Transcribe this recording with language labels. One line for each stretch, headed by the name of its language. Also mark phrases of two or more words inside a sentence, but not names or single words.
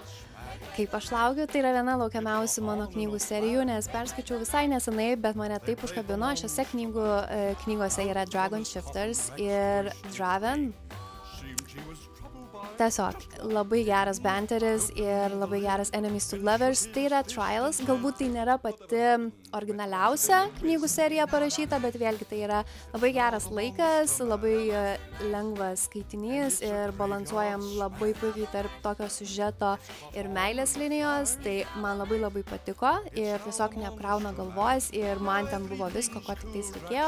Lithuanian: Kaip aš laukiu, tai yra viena laukiamiausių mano knygų serijų, nes perskaičiau visai nesenai, bet mane taip užkabino. Šiose knygose yra Dragon Shifters ir Draven. Tiesiog labai geras banteris ir labai geras
English: enemies to lovers.
Lithuanian: Tai yra Trials, galbūt tai nėra pati originaliausia knygų serija parašyta, bet vėlgi tai yra labai geras laikas, labai lengvas skaitinys ir balansuojam labai puikiai tarp tokio siužeto ir meilės linijos. Tai man labai patiko ir tiesiog neapkrauna galvos ir man ten buvo visko, ko tik tais reikėjo.